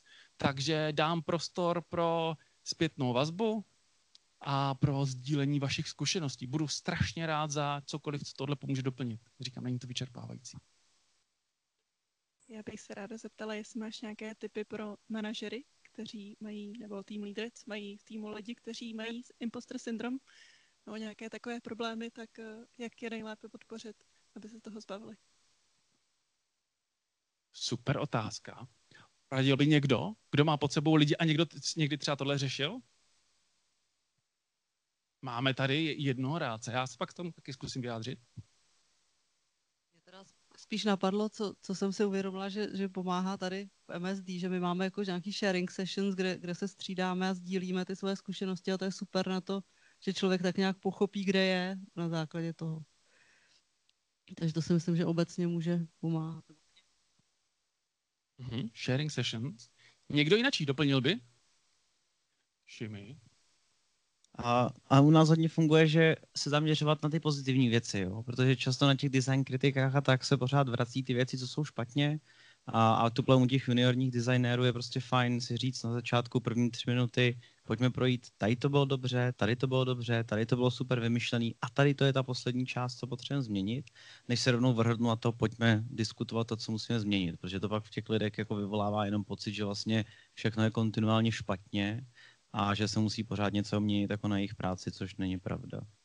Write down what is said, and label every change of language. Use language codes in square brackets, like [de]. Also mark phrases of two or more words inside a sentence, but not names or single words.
[cs] Takže dám prostor pro zpětnou vazbu a pro sdílení vašich zkušeností. Budu strašně rád za cokoliv, co tohle pomůže doplnit. Říkám, není to vyčerpávající. Já bych se ráda zeptala, jestli máš nějaké tipy pro manažery, kteří mají, nebo [en] team leaders, [cs] mají v týmu lidi, kteří mají imposter syndrom, nebo nějaké takové problémy, tak jak je nejlépe podpořit, aby se toho zbavili? Super otázka. Radil by někdo, kdo má pod sebou lidi a někdy třeba tohle řešil? Máme tady jednoho rádce. Já se pak tomu taky zkusím vyjádřit. Mě teda spíš napadlo, co jsem si uvědomila, že pomáhá tady v MSD, že my máme jako nějaký [en] sharing sessions, [cs] kde se střídáme a sdílíme ty své zkušenosti a to je super na to, že člověk tak nějak pochopí, kde je na základě toho. Takže to si myslím, že obecně může pomáhat. [en] Sharing sessions. [cs] Někdo jinak doplnil by? Šimi. A u nás hodně funguje, že se zaměřovat na ty pozitivní věci, jo? Protože často na těch design kritikách a tak se pořád vrací ty věci, co jsou špatně. A tuple u těch juniorních designérů je prostě fajn si říct na začátku první 3 minuty, pojďme projít, tady to bylo dobře, tady to bylo dobře, tady to bylo super vymyšlený a tady to je ta poslední část, co potřebujeme změnit, než se rovnou vrhnu na to, pojďme diskutovat to, co musíme změnit, protože to pak v těch lidech jako vyvolává jenom pocit, že vlastně všechno je kontinuálně špatně a že se musí pořád něco měnit jako na jejich práci, což není pravda.